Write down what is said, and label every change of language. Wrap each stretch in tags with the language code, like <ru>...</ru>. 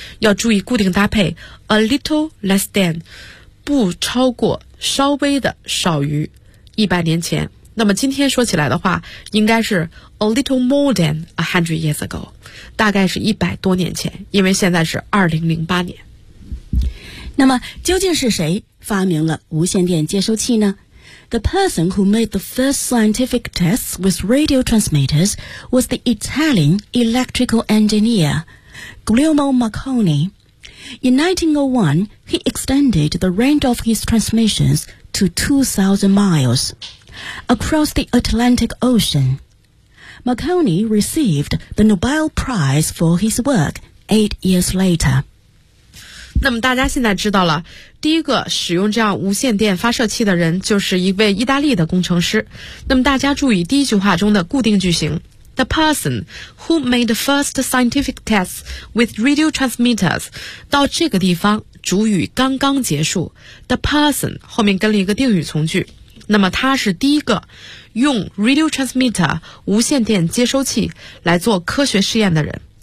<zh>要注意固定搭配 ,</zh> <en>a little less than,</en> <zh>不超过稍微的少于100年前。那么今天说起来的话应该是</zh> <en>a little more than 100 years ago,</en> <zh>大概是100多年前，因为现在是2008年。那么究竟是谁发明了无线电接收器呢？</zh> <en>The person who made the first scientific tests with radio transmitters was the Italian electrical engineer Guglielmo Marconi. In 1901, he extended the range of his transmissions to 2,000 miles across the Atlantic Ocean. Marconi received the Nobel Prize for his work 8 years later.</en> <zh>那么大家现在知道了，第一个使用这样无线电发射器的人就是一位意大利的工程师。那么大家注意第一句话中的固定句型</zh> <en>The person who made the first scientific tests with radio transmitters，</en> <zh>到这个地方主语刚刚结束， The person 后面跟了一个定语从句，那么他是第一个用 radio transmitter 无线电接收器来做科学试验的人。</zh>